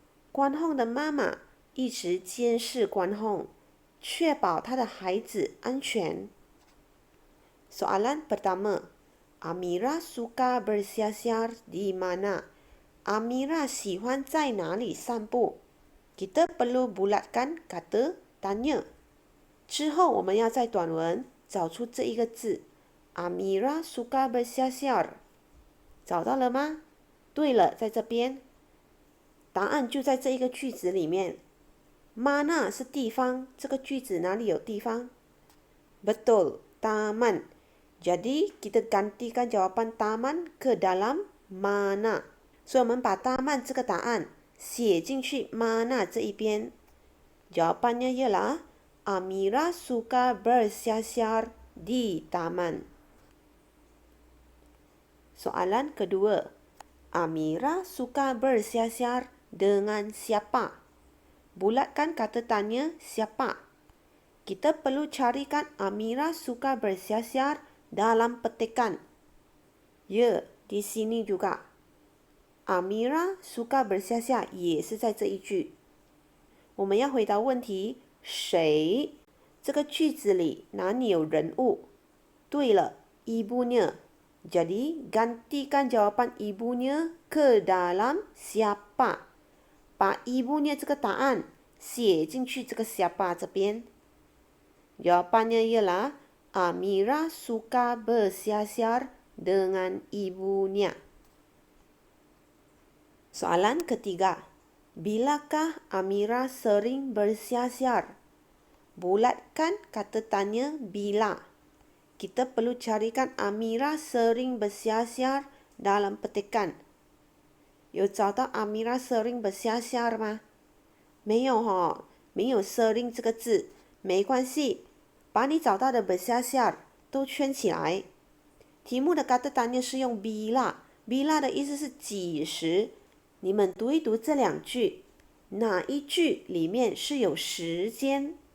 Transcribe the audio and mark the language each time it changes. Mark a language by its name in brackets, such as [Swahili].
[Chinese] 关宏的妈妈一直监视关宏，确保他的孩子安全。 [Malay] Soalan pertama, Amira suka bersiasar di mana? [Chinese] Amira 喜欢在哪里散步？ [Malay] Kita perlu bulatkan kata tanya. [Chinese] 之后我们要在短文找出这一个字 [Malay] Amira suka bersiasar. [Chinese] 找到了吗？对了，在这边。答案就在这一个句子里面。 Mana 是地方，这个句子哪里有地方？ [Malay] Betul, taman. Jadi kita gantikan jawapan taman ke dalam mana. [Chinese] 所以我们把taman 这个答案写进去 mana 这一边。 [Malay] Jawapannya ialah Amira suka bersiasar di taman. Soalan kedua. Amira suka bersiasar dengan siapa? Bulatkan kata tanya siapa. Kita perlu carikan Amira suka bersiasar dalam petikan. Ya, di sini juga. Amira suka bersiasar [Chinese] 也是在这一句。我们要回答问题，谁？这个句子里哪里有人物？对了 [Malay] ，ibunya. Jadi gantikan jawapan ibunya ke dalam siapa. [Chinese] 把 ibunya 这个答案写进去这个 siapa 这边。 [Malay] Jawapannya ialah Amira suka bersiasar dengan ibunya. Soalan ketiga. Bilakah Amira sering bersiasar? Bulatkan kata tanya bila. Kita perlu carikan Amira sering bersiasar dalam petikan. [Chinese] 有找到 [Malay] Amira sering bersiasar [Chinese] 吗？没有哦，没有 sering 这个字，没关系，把你找到的 bersiasar 都圈起来。题目的 kata tanya 是用 bila 的意思是几时。你们读一读这两句，哪一句里面是有时间？